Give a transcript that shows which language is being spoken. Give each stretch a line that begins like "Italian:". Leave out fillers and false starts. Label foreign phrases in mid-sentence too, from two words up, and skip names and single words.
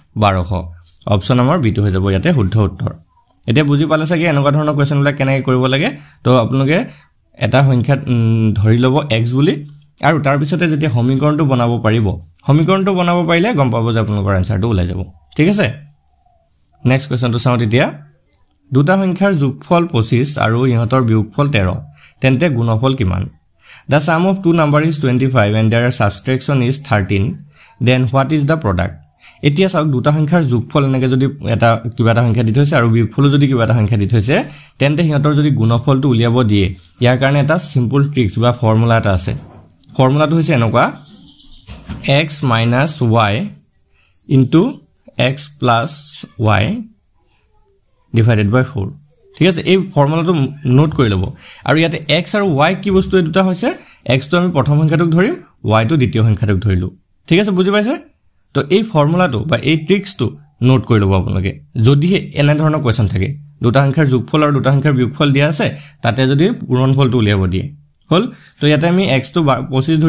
Assamese: 1200 অপচন আমাৰ বিটো হৈ যাব ইয়াতে শুদ্ধ উত্তৰ এতিয়া বুজি পালে চাগে এনেকুৱা ধৰণৰ কোৱেশ্চনবিলাক কেনেকৈ কৰিব লাগে তো আপোনালোকে এটা সংখ্যা ধৰি লব x বুলি আৰু তাৰ পিছতে যেতিয়া সমীকৰণটো বনাব পাৰিলে গম পাব যে আপোনালোকৰ আনসাৰটো ওলাই যাব ঠিক আছে
English: next questionটো
Assamese: চাও তেতিয়া দুটা সংখ্যাৰ যোগফল 25 আৰু ইহঁতৰ বিয়োগফল 13 তেন্তে গুণফল কিমান
English: the sum of two numbers is 25 and their subtraction is 13 then what is the product
Assamese: এতিয়া চাওক দুটা সংখ্যাৰ যোগফল এনেকৈ যদি এটা কিবা এটা সংখ্যা দি থৈছে আৰু বিয়োগফল যদি কিবা এটা সংখ্যা দি থৈছে তেন্তে ইহঁতৰ যদি গুণফলটো উলিয়াব দিয়ে ইয়াৰ কাৰণে এটা
English: simple tricks
Assamese: বা ফৰ্মুলা এটা আছে ফৰ্মুলাটো হৈছে এনেকুৱা
English: x - y into x plus y divided by 4
Assamese: ঠিক আছে এই ফৰ্মুলাটো নোট কৰি ল'ব আৰু ইয়াতে x আৰু y কি বস্তু এই দুটা হৈছে x টো আমি প্ৰথম সংখ্যাটোক ধৰিম y টো দ্বিতীয় সংখ্যাটোক ধৰিলো ঠিক আছে বুজি পাইছে তো এই ফৰ্মুলাটো বা এই ট্ৰিক্সটো নোট কৰি ল'ব আপোনালোকে যদি এনে ধৰণৰ কোৱেশ্চন থাকে দুটা সংখ্যাৰ যোগফল আৰু দুটা সংখ্যাৰ বিয়োগফল দিয়া আছে তাতে যদি পূৰণফলটো উলিয়াব দিয়ে হল তো ইয়াতে আমি x টো 25